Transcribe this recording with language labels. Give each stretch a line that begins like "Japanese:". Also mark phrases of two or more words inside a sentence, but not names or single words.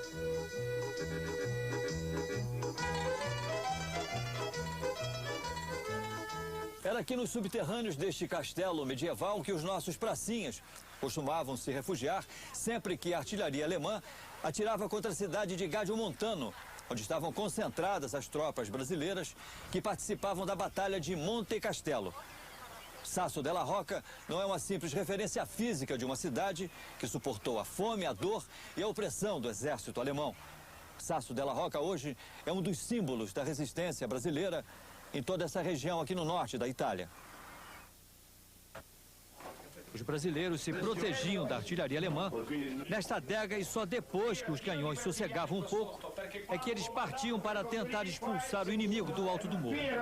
Portuguese: Era aqui nos subterrâneos deste castelo medieval que os nossos pracinhas costumavam se refugiar sempre que a artilharia alemã atirava contra a cidade de Gadiomontano, onde estavam concentradas as tropas brasileiras que participavam da Batalha de Monte Castelo. Sasso della Rocca não é uma simples referência física de uma cidade que suportou a fome, a dor e a opressão do exército alemão. Sasso della Rocca hoje é um dos símbolos da resistência brasileira em toda essa região aqui no norte da Itália. Os brasileiros se protegiam da artilharia alemã nesta adega e só depois que os canhões sossegavam um pouco é que eles partiam para tentar expulsar o inimigo do alto do morro.